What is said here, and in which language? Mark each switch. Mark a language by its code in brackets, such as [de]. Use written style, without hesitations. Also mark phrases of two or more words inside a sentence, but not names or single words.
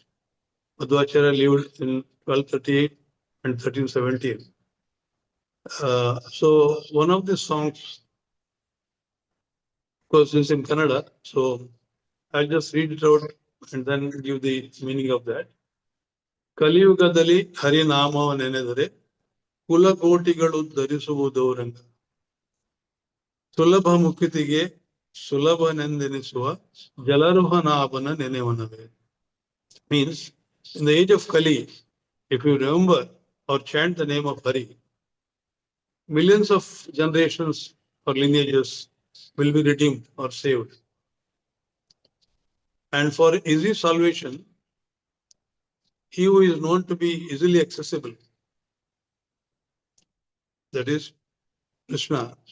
[en] Madhvacharya lived in 1238 and 1317. So one of the songs, of course, is in Kannada. So I'll just read it out and then give the meaning of that. [kn] ಕಲಿ ಯುಗದಲಿ ಹರಿನಾಮ ನೆನೆದರೆ ಕುಲಕೋಟಿಗಳು ಧರಿಸುವುದೌರಂಗ ಸುಲಭ ಮುಕ್ತಿಗೆ ಸುಲಭನೆಂದೆನಿಸುವ ಜಲರುಹನಾಭನ ನೆನೆವನವೇ. [en] Means, in the age of Kali, if you remember or chant the name of Hari, millions of generations or lineages will be redeemed or saved. And for easy salvation, he who is known to be easily accessible, that is Krishna.